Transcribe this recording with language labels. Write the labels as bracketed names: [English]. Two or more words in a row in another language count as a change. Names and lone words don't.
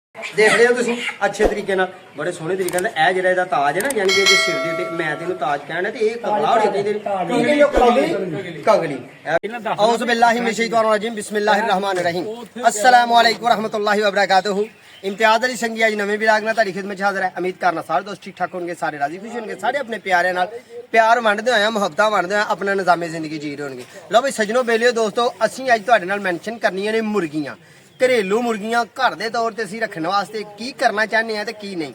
[Punjabi] ਦੇਖ ਰਹੇ ਹੋ ਤੁਸੀਂ ਅੱਛੇ ਤਰੀਕੇ ਨਾਲ, ਬੜੇ ਸੋਹਣੇ ਤਰੀਕੇ ਨਾਲ। ਇਹ ਜਿਹੜਾ ਇਹਦਾ ਤਾਜ ਹੈ ਨਾ, ਯਾਨੀ ਕਿ ਇਹਦੇ ਸਿਰ ਦੇ ਉੱਤੇ ਮੈਂ ਤੈਨੂੰ ਤਾਜ ਕਹਿਣਾ, ਤੇ ਇਹ ਕਬਲਾ ਹੋਣੀ ਚਾਹੀਦੀ। ਠੀਕ ਹੈ ਜੀ, ਕਗਲੀ। [Arabic] أعوذ بالله من الشيطان الرجيم، بسم الله الرحمن الرحيم. السلام عليكم ورحمة الله وبركاته. [Punjabi] ਇਮਤਿਆਜ਼ ਅਲੀ ਸੰਗੀ ਅੱਜ ਨਵੇ ਵਿਲਾਗ ਮੇਂ ਤੁਹਾਡੀ ਖਿਦਮਤ 'ਚ ਹਾਜ਼ਰ ਹੈ। ਉਮੀਦ ਕਰਨਾ ਸਾਰੇ ਦੋਸਤ ਠੀਕ ਠਾਕ ਹੋਣਗੇ, ਸਾਰੇ ਰਾਜ਼ੀ ਖੁਸ਼ ਹੋਣਗੇ, ਸਾਰੇ ਆਪਣੇ ਪਿਆਰਿਆਂ ਨਾਲ ਪਿਆਰ ਵੰਡਦੇ ਹੋਇਆ, ਮੁਹੱਬਤਾਂ ਵੰਡਦੇ ਹੋਇਆ ਆਪਣਾ ਨਿਜ਼ਾਮੇ ਜ਼ਿੰਦਗੀ ਜੀ ਰਹੇ ਹੋਣਗੇ। ਲਓ ਬਈ ਸੱਜਣੋ ਬੇਲਿਓ ਦੋਸਤੋ, ਅਸੀਂ ਅੱਜ ਤੁਹਾਡੇ ਨਾਲ ਮੈਂਸ਼ਨ ਕਰਨੀਆਂ ਨੇ ਮੁਰਗੀਆਂ, ਘਰੇਲੂ ਮੁਰਗੀਆਂ। ਘਰ ਦੇ ਤੌਰ ਤੇ ਅਸੀਂ ਰੱਖਣ ਵਾਸਤੇ ਕੀ ਕਰਨਾ ਚਾਹੁੰਦੇ ਆ ਤੇ ਕੀ ਨਹੀਂ।